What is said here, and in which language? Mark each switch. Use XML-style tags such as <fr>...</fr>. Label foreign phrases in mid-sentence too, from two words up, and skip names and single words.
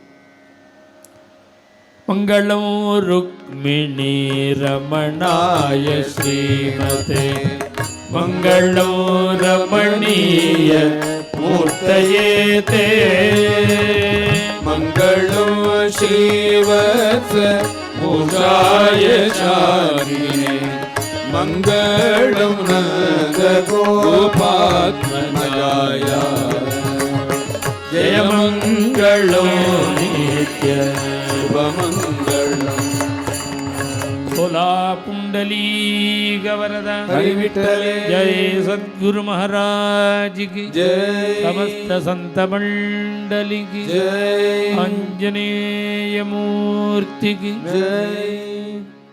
<sa>मङ्गलं रुक्मिणी रमणाय श्रीमते मङ्गलं रमणीय मूर्तये ते मङ्गलं श्रीवत्स पूजाय चारिणे मङ्गलं नन्द गोपात्मजाय जयमङ्गलं नित्य शुभमंगलम</sa> <mr>भोला पुंडलीक वरदा हरि विठ्ठले</mr> <hi>जय सद्गुरु महाराज की जय समस्त संत मंडली की जय आंजनेय मूर्ति की जय।</hi>